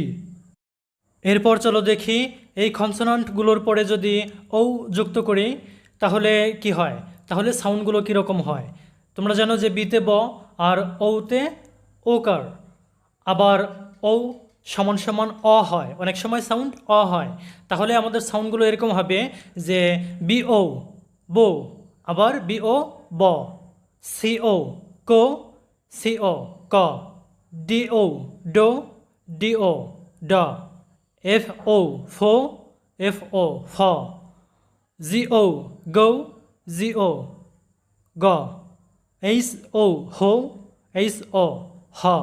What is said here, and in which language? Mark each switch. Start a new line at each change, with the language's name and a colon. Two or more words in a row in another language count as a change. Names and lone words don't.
Bangla: এরপর চলো দেখি এই কনসোনান্টগুলোর পরে যদি ও যুক্ত করি তাহলে কি হয়, তাহলে সাউন্ডগুলো কীরকম হয়। তোমরা জানো যে বিতে ব আর ওতে ওকার, আবার ও সমান সমান অ হয়, অনেক সময় সাউন্ড অ হয়। তাহলে আমাদের সাউন্ডগুলো এরকম হবে যে BO বো, আবার BO ব, CO কো, CO ক, DO ডো, DO ড, FO ফো, FO ফ, GO গো, GO গ, HO হো, HO হ,